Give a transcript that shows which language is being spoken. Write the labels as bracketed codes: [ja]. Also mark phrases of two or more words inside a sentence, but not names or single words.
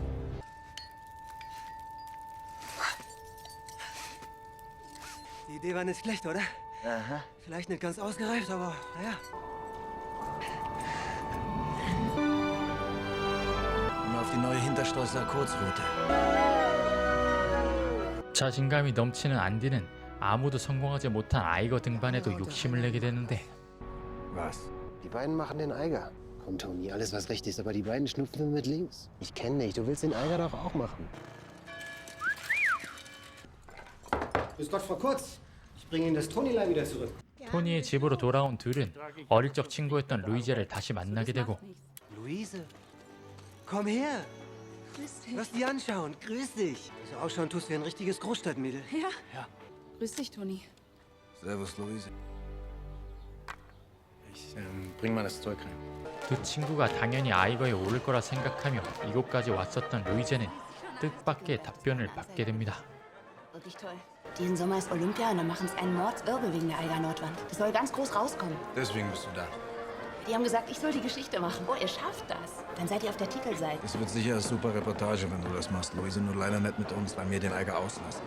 [de] Die Idee war nicht schlecht, oder? Aha. Vielleicht nicht ganz ausgereift, aber naja. Und auf die neue Hinterstolzer Kurzroute. [ko] 자신감이 넘치는 안디는 아무도 성공하지 못한 아이거 등반에도 욕심을 내게 되는데 [de] Was? Die beiden machen den Eiger. Komm, Toni, alles was recht ist, aber die beiden schnupfen mit links. Ich kenne dich, du willst den Eiger doch auch machen. Grüß Gott, Frau Kurz. Ich bringe Ihnen das Tonilein wieder zurück. [ko] 토니의 집으로 돌아온 둘은 어릴 적 친구였던 루이제를 다시 만나게 되고 [de] Luise, komm her. Grüß dich. Lass die anschauen. Grüß dich. So ausschauen tust wie ein richtiges Großstadtmädel. Ja. Grüß dich, Toni. Servus, Luise. Ich bring mal das Zeug rein. [ko] 두 친구가 당연히 아이거에 오를 거라 생각하며 이곳까지 왔었던 루이제는 뜻밖의 답변을 받게 됩니다. [de] Wirklich toll. Diesen Sommer ist Olympia und dann machen es einen Mordswirbel wegen der Eiger Nordwand. Das soll ganz groß rauskommen. Deswegen bist du da. Die haben gesagt, ich soll die Geschichte machen. Oh, ihr schafft das. Dann seid ihr auf der Titelseite. Das wird sicher eine super Reportage, wenn du das machst, Luise. Nur leider nicht mit uns, weil wir den Eiger auslassen.